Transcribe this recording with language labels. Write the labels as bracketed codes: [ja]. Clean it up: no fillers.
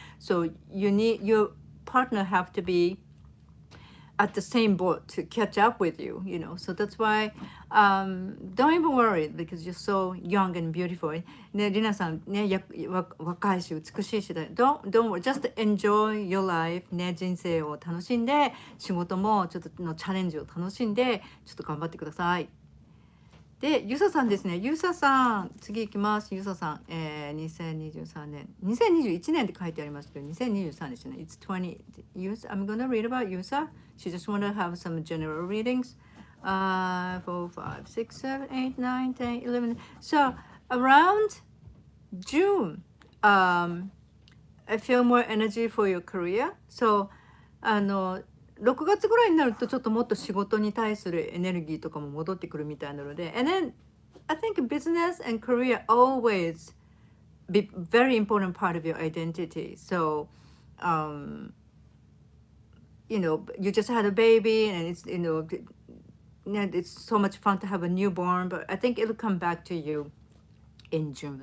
[en] So your partner have to be at the same boat to catch up with you, so that's why don't even worry because you're so young and beautiful. [ja] ね、リナさんね、若いし美しいしで [en] don't worry, just enjoy your life [ja] ね、人生を楽しんで、仕事もちょっとのチャレンジを楽しんで、ちょっと頑張ってください。で、ユサさんですね。ユサさん、次行きます。ユサさん、2023年。 2021年って書いてありますけど、2023ですね。 [en] It's 20. I'm gonna read about Yusa. She just want to have some general readings. 4, 5, 6, 7, 8, 9, 10, 11. So, around June, I feel more energy for your career. [ja] So, 6月ぐらいになるとちょっともっと仕事に対するエネルギーとかも戻ってくるみたいなので、 [en] and then I think business and career always be very important part of your identity. So, you just had a baby and it's it's so much fun to have a newborn, but I think it'll come back to you in June.